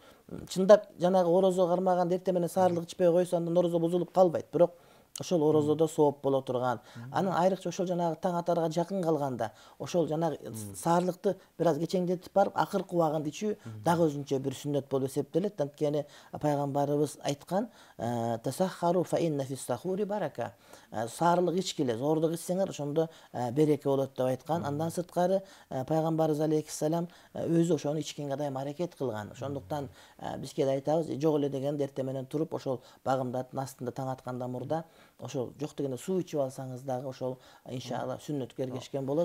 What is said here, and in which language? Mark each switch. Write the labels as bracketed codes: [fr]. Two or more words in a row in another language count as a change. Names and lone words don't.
[ky] Чындап жанагы орозо кармаган эртең менен саарлык ичпей койсо, андан орозо бузулуп калбайт, бирок ошол орозодо сооп боло турган. Анан айрыкча ошол жанагы таң атарга жакын калганда, ошол жанагы саарлыкты бир аз кечеңдетип барып, акыркы убагында ичүү дагы өзүнчө бир сүннөт болуп эсептелет. Анткени пайгамбарыбыз айткан: [ar] "تسحروا فإن في السحور بركة". [ky] Саарлык ичкиле, зордук ичсеңер, ошондо береке болот деп айткан. Андан сырткары пайгамбарыбыз алейхиссалам өзү ошону ичкенге дайым аракет кылган. Ошондуктан биз кээде айтабыз, жок эле дегенде эртең менен туруп, ошол багымдаттын астында таң аткандан мурда ошол жок дегенде суу ичип алсаңыз дагы ошол иншалла сүннөткө эргешкен болосуз.